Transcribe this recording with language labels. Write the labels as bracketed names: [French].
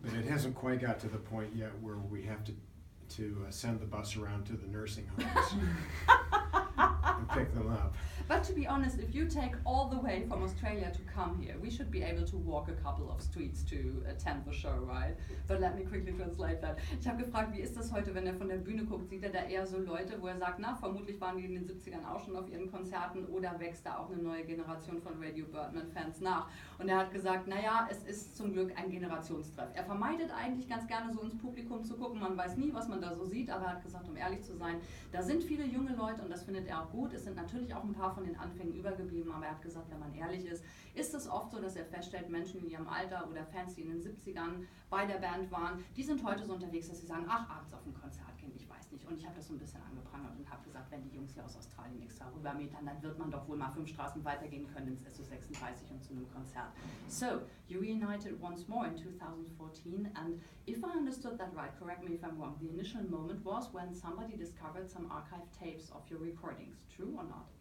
[English] But it hasn't quite got to the point yet where we have to send the bus around to the nursing homes and pick them up. But to be honest, if you take all the way from Australia to come here, we should be able to walk a couple of streets to attend the show, right? But let me quickly translate that. [German] Ich habe gefragt, wie ist das heute, wenn er von der Bühne guckt, sieht er da eher so Leute, wo er sagt, na, vermutlich waren die in den 70ern auch schon auf ihren Konzerten oder wächst da auch eine neue Generation von Radio Birdman-Fans nach? Und er hat gesagt, naja, es ist zum Glück ein Generationstreff. Er vermeidet eigentlich ganz gerne so ins Publikum zu gucken, man weiß nie, was man da so sieht, aber er hat gesagt, um ehrlich zu sein, da sind viele junge Leute und das findet er auch gut. Es sind natürlich auch ein paar von den Anfängen übergeblieben, aber er hat gesagt, wenn man ehrlich ist es oft so, dass er feststellt, Menschen in ihrem Alter oder Fans, die in den 70ern bei der Band waren, die sind heute so unterwegs, dass sie sagen, ach, abends auf ein Konzert gehen, ich weiß nicht. Und ich habe das so ein bisschen angeprangert und habe gesagt, wenn die Jungs hier aus Australien extra rübermetern, dann wird man doch wohl mal 5 Straßen weitergehen können ins SO36 und zu einem Konzert. [English] So, you reunited once more in 2014 and if I understood that right, correct me if I'm wrong, the initial moment was when somebody discovered some archive tapes of your recordings, true or not?